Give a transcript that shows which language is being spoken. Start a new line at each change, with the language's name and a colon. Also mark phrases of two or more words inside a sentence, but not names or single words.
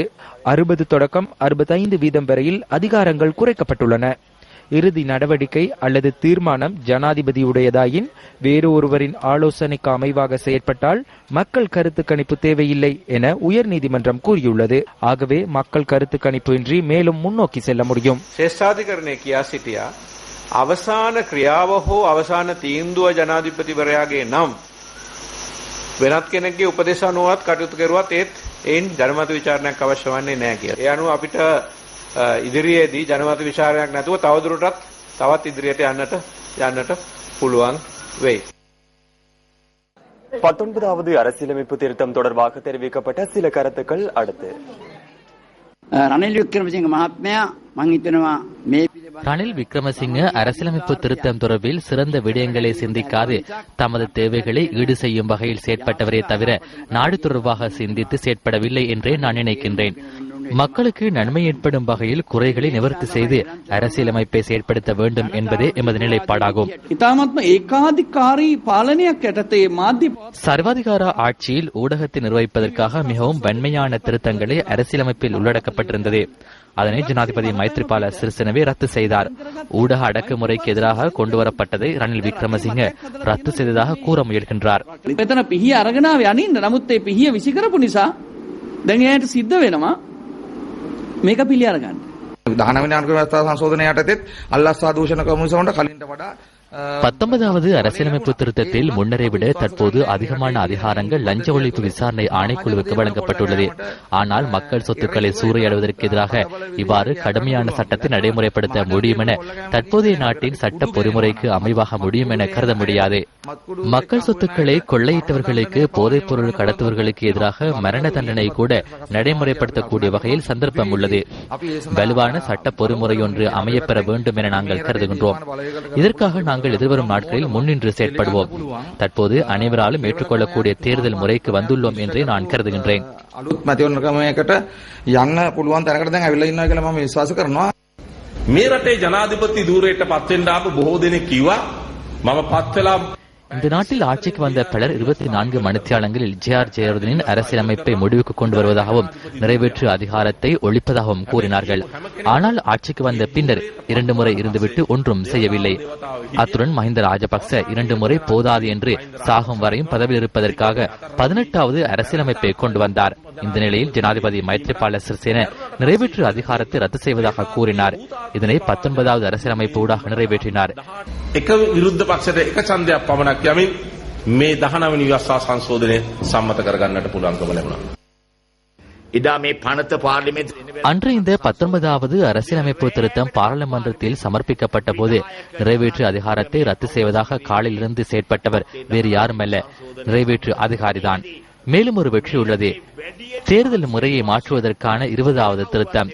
Tamil: 60 தொடக்கம் 65% வரையில் அதிகாரங்கள் குறைக்கப்பட்டுள்ளன. இறுதி நடவடிக்கை அல்லது தீர்மானம் ஜனாதிபதியுடையதாயின் வேறு ஒருவரின் ஆலோசனைக்கு அமைவாக செயற்பட்டால் மக்கள் கருத்து கணிப்பு தேவையில்லை என உயர்நீதிமன்றம் கூறியுள்ளது. ஆகவே மக்கள் கருத்து கணிப்பு இன்றி மேலும் முன்னோக்கி செல்ல முடியும்.
Sinhala: ශ්‍රේෂ්ඨාධිකරණය කියා සිටියා අවසාන ක්‍රියාව හෝ අවසාන තීන්දුව ජනාධිපතිවරයාගේ නම් වෙනත් කෙනෙක්ගේ උපදෙස් අනුවත් කටයුතු කරුවත් ඒත් එයින් ජනමත විචාරණයක් අවශ්‍ය වන්නේ නැහැ කියලා. ඒ අනුව අපිට ඉදිරියේදී ජනමත විචාරණයක් නැතුව තවදුරටත් තවත් ඉදිරියට යන්නට පුළුවන් වෙයි.
Tamil: 19வது அரசியலமைப்பு திருத்தம் தொடர்பாக தெரிவிக்கப்பட்ட சில கருத்துக்கள் அடுத்து.
Sinhala: රනිල් වික්‍රමසිංහ මහත්මයා මම හිතනවා මේ
Tamil: ரணில் விக்ரமசிங்க அரசியலமைப்பு திருத்தம் தொடர்பில் சிறந்த விடயங்களை சிந்திக்காது தமது தேவைகளை ஈடு செய்யும் வகையில் செயற்பட்டவரே தவிர நாடு தொடர்பாக சிந்தித்து செயற்படவில்லை என்றே நான் நினைக்கின்றேன். மக்களுக்கு நன்மை ஏற்படும் வகையில் குறைகளை நிவர்த்தி செய்து அரசியலமைப்பை செயற்படுத்த வேண்டும் என்பதே எமது நிலைப்பாடாகும். சர்வாதிகார ஆட்சியில் ஊடகத்தை நிர்வகிப்பதற்காக மிகவும் வன்மையான திருத்தங்களை அரசியலமைப்பில் உள்ளடக்கப்பட்டிருந்தது. அதனை ஜனாதிபதி மைத்ரிபால சிறிசேனவே ரத்து செய்தார். ஊடக அடக்குமுறைக்கு எதிராக கொண்டுவரப்பட்டதை ரணில் விக்ரமசிங்க ரத்து செய்ததாக கூற முயல்கின்றார்.
Sinhala: මේක පිළි අරගන්න. 19 අංක ව්‍යවස්ථා සංශෝධනයටත් අල්ලස්සා දූෂණ කමිසමට කලින්ට වඩා
Tamil: 19வது அரசியலமைப்பு திருத்தத்தில் முன்னரை விட தற்போது அதிகமான அதிகாரங்கள் லஞ்ச ஒழிப்பு விசாரணை ஆணைக்குழுவுக்கு வழங்கப்பட்டுள்ளது. ஆனால் மக்கள் சொத்துக்களை சூறையாடுவதற்கு எதிராக இவ்வாறு கடுமையான சட்டத்தை நடைமுறைப்படுத்த முடியும் என தற்போதைய நாட்டின் சட்ட பொறிமுறைக்கு அமைவாக முடியும் என கருத முடியாது. மக்கள் சொத்துக்களை கொள்ளையிட்டவர்களுக்கு போதைப் பொருள் கடத்துவர்களுக்கு எதிராக மரண தண்டனை கூட நடைமுறைப்படுத்தக்கூடிய வகையில் சந்தர்ப்பம் உள்ளது. வலுவான சட்ட பொறிமுறை ஒன்று அமையப்பெற வேண்டும் என நாங்கள் கருதுகின்றோம். இதற்காக நாங்கள் எதிர்வரும் நாட்களில் முன்னின்று செயற்படுவோம். தற்போது அனைவராலும் ஏற்றுக்கொள்ளக்கூடிய தேர்தல் முறைக்கு வந்துள்ளோம் என்றே நான் கருதுகின்றேன்.
Sinhala: මේ රටේ ජනාධිපති ධූරයට පත් වෙන්න ආපු බොහෝ දෙනෙක් කිව්වා මම පත් වෙලා
Tamil: இந்த நாட்டில் ஆட்சிக்கு வந்த பலர் 24 மணித்தியாலங்களில் ஜே.ஆர். ஜெயவர்தனின் அரசியலமைப்பை முடிவுக்கு கொண்டு வருவதாகவும் நிறைவேற்று அதிகாரத்தை ஒழிப்பதாகவும் கூறினார்கள். ஆனால் ஆட்சிக்கு வந்த பின்னர் 2 முறை இருந்துவிட்டு ஒன்றும் செய்யவில்லை. அத்துடன் மஹிந்த ராஜபக்ச 2 முறை போதாது என்று சாகும் வரையும் பதவியில் இருப்பதற்காக 18வது அரசியலமைப்பை கொண்டு வந்தார். இந்த நிலையில் ஜனாதிபதி மைத்ரிபால சிறிசேன நிறைவேற்று அதிகாரத்தை ரத்து செய்வதாக கூறினார். இதனை 19வது அரசியலமைப்பு ஊடாக நிறைவேற்றினார்.
Sinhala: එක විරුද්ධ පක්ෂයට එක ඡන්දයක් පමණක් යමින් මේ 19 වෙනි ව්‍යවස්ථා සංශෝධනය සම්මත කරගන්නට පුළුවන්කම ලැබුණා.
Tamil: அன்று இந்த 19வது அரசியலமைப்பு திருத்தம் பாராளுமன்றத்தில் சமர்ப்பிக்கப்பட்ட போது நிறைவேற்று அதிகாரத்தை ரத்து செய்வதாக காலிலிருந்து செயற்பட்டவர் வேறு யாருமல்ல, நிறைவேற்று அதிகாரிதான். மேலும் ஒரு வெற்றி உள்ளது. தேர்தல் முறையை மாற்றுவதற்கான 20வது திருத்தம்.